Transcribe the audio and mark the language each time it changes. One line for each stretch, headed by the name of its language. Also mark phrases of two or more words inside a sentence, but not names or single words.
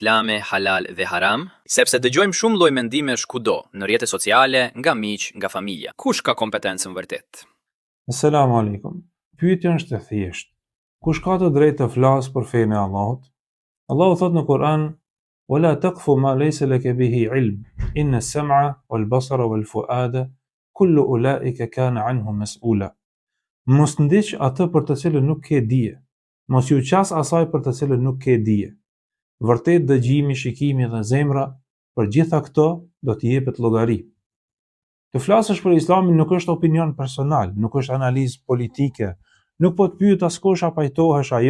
Albanian: Islame, halal dhe haram, sepse dëgjojmë shumë lloj mendimesh kudo, në rrjete sociale, nga miq, nga familja. Kush ka kompetencën vërtet?
Arabic: السلام عليكم.
Albanian: Pyetja është e thjeshtë. Kush ka të drejtë të flasë për fenë e Allahut? Allahu thot në Kur'an:
Arabic: "ولا تقف ما ليس لك به علم، إن السمع والبصر والفؤاد كل أولئك كان عنه مسؤولا."
Albanian: Mos ndiq atë për të cilën nuk ke dije. Mos ju qas asaj për të cilën nuk ke dije. Vërtet dëgjimi, shikimi dhe zemra, për gjitha këto do t'i jepet llogari. Të flasësh për Islamin nuk është opinion personal, nuk është analizë politike, nuk po të pyet askush a pajtohesh ajo.